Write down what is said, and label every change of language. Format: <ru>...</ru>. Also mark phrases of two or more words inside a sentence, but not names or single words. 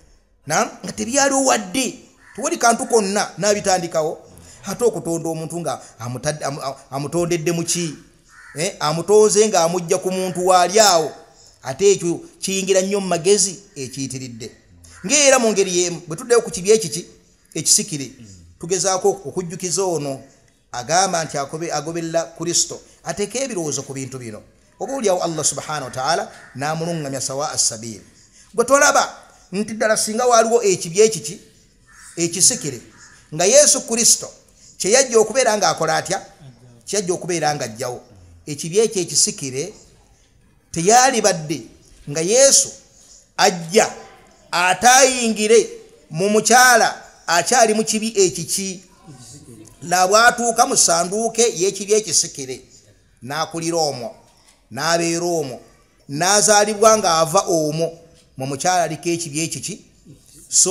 <lg>nga tebyaliwo wadde tewali kantu konna n'abitandikawo ate okutonda omuntu nga amutondedde muki amutonze nga amujja ku muntu waali awo ate ekyo kiyingira nnyo mu magezi ekiyitiridde ng'era mu ngeri y'emu bwe tuddeyo ku kibi ekiki ekisikire tugezaako okujjukiza ono agamba nti agoberera Kristo ateeka ebirowoozo ku bintu bino oba oliawo</lg> <ar>الله سبحانه وتعالى</ar> <lg>n'amulungamya</lg> <ar>سواء السبيل</ar> <lg>gwe tolaba nti ddala singa waaliwo ekibi ekiki ekisikire nga Yesu Kristo kyeyajja okubeera nga akola atya kyeyajja okubeera nga ajjawo ekibi ekyo ekisikire teyali badde nga Yesu ajja atayingire mu mukyala akyali mu kibi ekiki labwatuuka mu sanduuke y'ekibi ekisikire n'akulira omwo n'abeera omwo n'azaalibwa ng'ava omwo mu mukyala aliko ekibi ekiki so</lg>